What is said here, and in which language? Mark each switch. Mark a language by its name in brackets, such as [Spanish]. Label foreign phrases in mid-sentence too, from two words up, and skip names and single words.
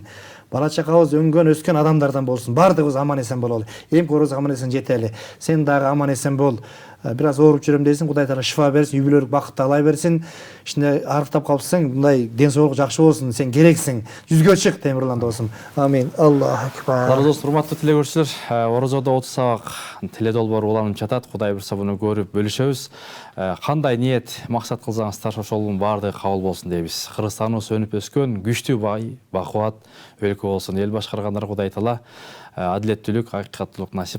[Kyrgyz] Бала чакабыз өңгөн өскөн адамдардан болсун. Бардыгыбыз аман эсен бололу. Эмки орозго аман эсен жетели. Сен дагы аман эсен бол. бир аз ооруп жүрөм дейсиң, Кудай таала шифа берсин, үй бүлөлүк бакытты алай берсин. Ичинде арыктап калсаң, мындай ден соолук жакшы болсун, сен керексиң. Жүзгө чык Темирлан досум. [Arabic] آمين. الله أكبر. [Kyrgyz] Арзос, урматтуу телегөрүүчүлөр, орозодо 30 сабак тиле долбоору уланып жатат. Кудай буйрса буну көрүп бөлүшөбүз. Кандай ниет, максат кылсаңыздар ошолдун баардыгы кабыл болсун дейбиз. Кыргызстаныбыз өнүп өскөн күчтүү, бай, бакубат өлкө болсун. Эл башкаргандар Кудай таала адилеттүүлүк, акыйкаттуулук насип кылсын.